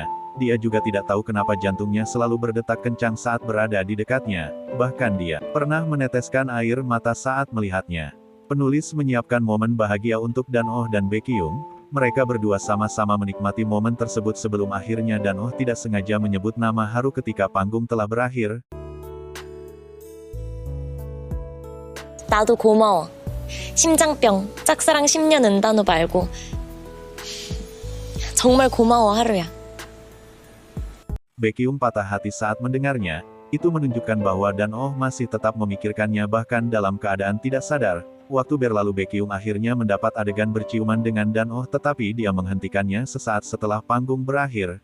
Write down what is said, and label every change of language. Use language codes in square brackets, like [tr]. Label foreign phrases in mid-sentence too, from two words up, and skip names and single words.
[id] Dia juga tidak tahu kenapa jantungnya selalu berdetak kencang saat berada di dekatnya. Bahkan dia pernah meneteskan air mata saat melihatnya. Penulis menyiapkan momen bahagia untuk Dan-oh dan Baekhyun. Mereka berdua sama-sama menikmati momen tersebut sebelum akhirnya Dan-oh tidak sengaja menyebut nama Haru ketika panggung telah berakhir. [ko] 나도 고마워. 심장병, 짝사랑 10년 은단호 말고. 정말 고마워, 하루야. [id] Baekhyun patah hati saat mendengarnya. Itu menunjukkan bahwa Dan-oh masih tetap memikirkannya bahkan dalam keadaan tidak sadar. Waktu berlalu, Baekhyun akhirnya mendapat adegan berciuman dengan Dan-oh, tetapi dia menghentikannya sesaat setelah panggung berakhir.